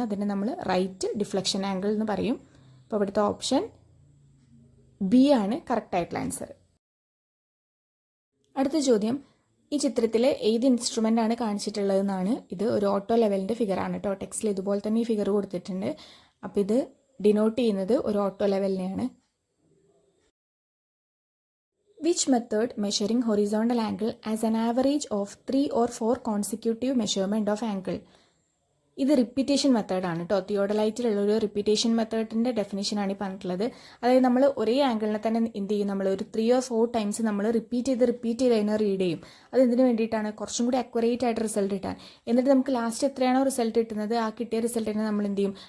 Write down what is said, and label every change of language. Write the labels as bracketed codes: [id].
[ml] അതിനെ നമ്മൾ right deflection angle എന്ന് പറയും. അപ്പോൾ ഇവിടുത്തെ ഓപ്ഷൻ ബി ആണ് കറക്റ്റ് ആയിട്ടുള്ള ആൻസർ. അടുത്ത ചോദ്യം, ഈ ചിത്രത്തിൽ ഏത് ഇൻസ്ട്രുമെൻ്റ് ആണ് കാണിച്ചിട്ടുള്ളതെന്നാണ്. ഇത് ഒരു ഓട്ടോ ലെവലിൻ്റെ ഫിഗറാണ് കേട്ടോ. ടെക്സ്റ്റിൽ ഇതുപോലെ തന്നെ ഈ ഫിഗർ കൊടുത്തിട്ടുണ്ട്. അപ്പോൾ ഇത് ഡിനോട്ട് ചെയ്യുന്നത് ഒരു auto ലെവലിനെയാണ്. [en] Which method measuring horizontal angle as an average of 3 or 4 consecutive measurement of angle? [ml] ഇത് റിപ്പീറ്റേഷൻ മെത്തേഡാണ് കേട്ടോ. തിയോഡലൈറ്റിലുള്ള ഒരു റിപ്പീറ്റേഷൻ മെത്തേഡിൻ്റെ ഡെഫിനേഷനാണ് ഈ പറഞ്ഞിട്ടുള്ളത്. അതായത് നമ്മൾ ഒരേ ആംഗിളിനെ തന്നെ എന്ത് ചെയ്യും? നമ്മൾ ഒരു 3 or 4 ടൈംസ് നമ്മൾ റിപ്പീറ്റ് ചെയ്ത് അതിനെ റീഡ് ചെയ്യും. അത് എന്തിനു വേണ്ടിയിട്ടാണ്? കുറച്ചും കൂടി അക്യുറേറ്റ് ആയിട്ട് റിസൾട്ട് കിട്ടാൻ. എന്നിട്ട് നമുക്ക് ലാസ്റ്റ് എത്രയാണോ റിസൾട്ട് കിട്ടുന്നത് ആ കിട്ടിയ റിസൾട്ടിനെ നമ്മൾ എന്ത് ചെയ്യും?